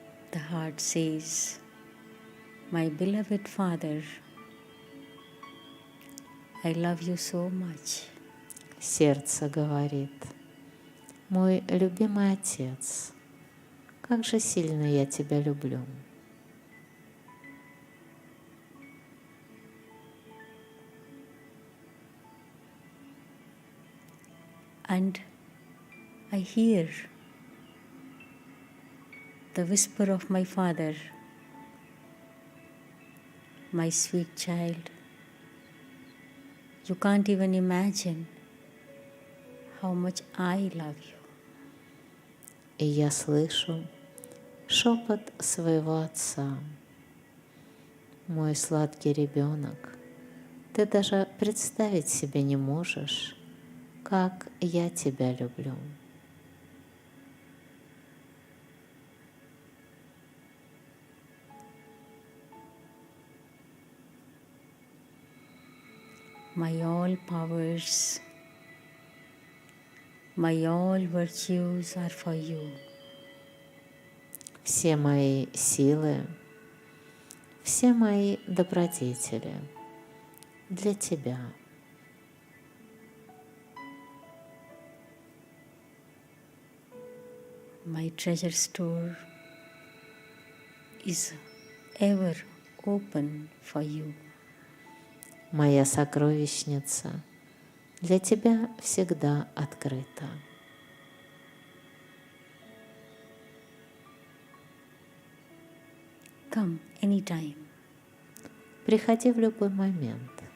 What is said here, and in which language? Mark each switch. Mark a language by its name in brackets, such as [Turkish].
[English] The heart says, my beloved Father, I love you so much. [Russian] Сердце говорит: мой любимый Отец, как же сильно я тебя люблю. [English] And I hear the whisper of my Father, my sweet child, you can't even imagine how much I love you. [Russian] И я слышу шепот своего Отца: мой сладкий ребенок, ты даже представить себе не можешь, как я тебя люблю. [English] My all powers, my all virtues are for you. [Russian] Все мои силы, все мои добродетели для тебя. [English] My treasure store is ever open for you. [Russian] Моя сокровищница для тебя всегда открыта. [English] Come anytime. [Russian] Приходи в любой момент.